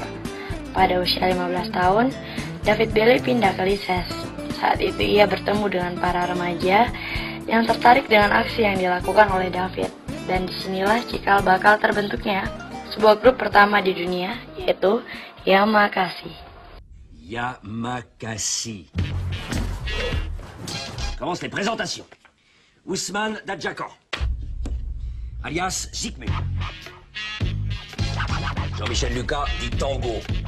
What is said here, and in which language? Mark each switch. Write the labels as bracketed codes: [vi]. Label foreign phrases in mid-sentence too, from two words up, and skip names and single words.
[id] Pada usia 15 tahun, David Bailey pindah ke Lises. Saat itu ia bertemu dengan para remaja yang tertarik dengan aksi yang dilakukan oleh David. Dan disinilah cikal bakal terbentuknya sebuah grup pertama di dunia, yaitu Yamakasi. Yamakasi. [fr] Commence les présentations. Ousmane Dadjakan, alias Zikmu. Jean-Michel Lucas, dit Tango.